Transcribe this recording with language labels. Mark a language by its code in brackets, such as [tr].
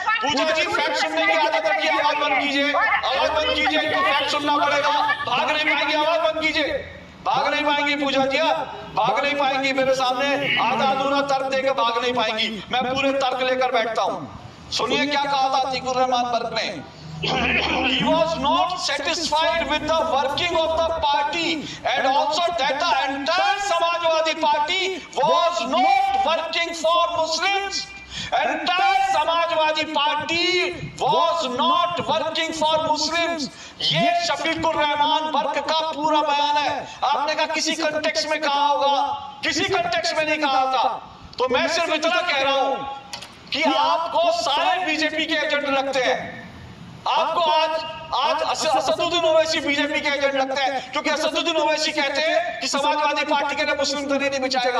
[hi] पूजा जी fact सुनने की आदत रखिए, आवाज बंद कीजिए, इनको फैक्ट सुनना पड़ेगा। भाग नहीं पाएंगे, आवाज बंद कीजिए, भाग नहीं पाएंगी पूजा जी, भाग नहीं पाएंगी मेरे सामने आधा अधूरा तर्क देकर भाग नहीं पाएंगी। मैं पूरे तर्क लेकर बैठता हूँ। सुनिए क्या कहा था अतीकुर रहमान बर्क ने। [en] He was not satisfied with the working of the party and also that the entire Samajwadi Party was not working for Muslims. Entire Samajwadi Party was not working for Muslims. [hi] ये शफीकुर रहमान बर्क का पूरा बयान है। आपने कहा किसी कंटेक्स्ट में कहा होगा, किसी कंटेक्स्ट में नहीं कहा था। तो मैं सिर्फ इतना कह रहा हूं कि आपको सारे बीजेपी के एजेंट लगते हैं। आपको आज आज असदुद्दीन ओवैसी बीजेपी के एजेंट लगते हैं, क्योंकि असदुद्दीन ओवैसी कहते हैं कि समाजवादी पार्टी के लिए मुस्लिम दरी नहीं बिछाएगा।